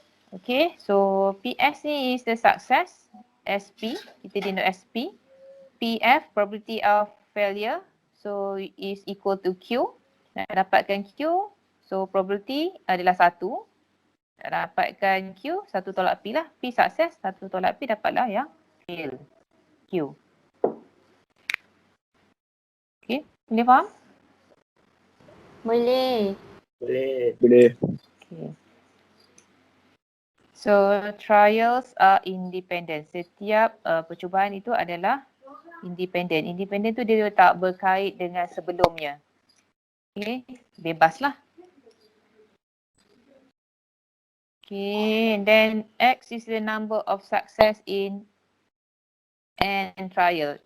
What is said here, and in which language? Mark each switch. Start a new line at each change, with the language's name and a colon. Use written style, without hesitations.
English: Okay, so PS ni is the success. SP, kita denote SP. PF, probability of failure. So is equal to Q.
Malay: Nak dapatkan Q, so probability adalah 1. Nak dapatkan Q, 1 tolak P lah. P sukses, 1 tolak P dapatlah yang fail. Q. Okay, boleh faham? Boleh. Boleh. Okay.
English: So trials are independent.
Malay: Setiap percubaan itu adalah independent. Independent tu dia tak berkait dengan sebelumnya. Okay, bebaslah.
English: Okay, and then X is the number of success in n trial.